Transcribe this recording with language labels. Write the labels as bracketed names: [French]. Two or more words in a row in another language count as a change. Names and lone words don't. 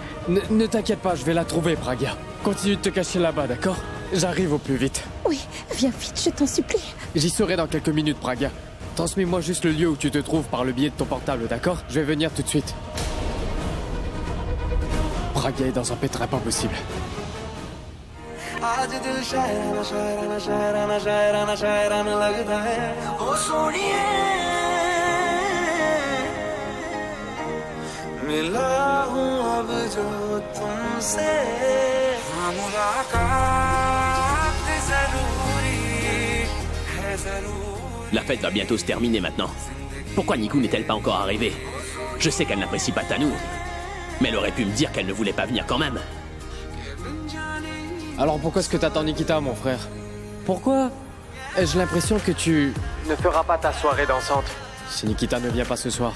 [French] Ne t'inquiète pas, je vais la trouver, Pragya. Continue de te cacher là-bas, d'accord? J'arrive au plus vite. Oui, viens vite, je t'en supplie. J'y serai dans quelques minutes, Pragya. Transmets-moi juste le lieu où tu te trouves par le biais de ton portable, d'accord? Je vais venir tout de suite. Pragya est dans un pétrin pas possible. [Hindi] आज दिल शायराना शायराना शायराना शायराना शायराना लगता है ओ सोनिए मिला हूँ अब जो तुमसे मुलाकात जरूरी है जरूरी. [French] La fête va bientôt se terminer maintenant. Pourquoi Niku n'est-elle pas encore arrivée? Je sais qu'elle n'apprécie pas Tanou, mais elle aurait pu me dire qu'elle ne voulait pas venir quand même. Alors pourquoi est-ce que t'attends Nikita, mon frère? Pourquoi ai-je l'impression que tu ne feras pas ta soirée dansante si Nikita ne vient pas ce soir?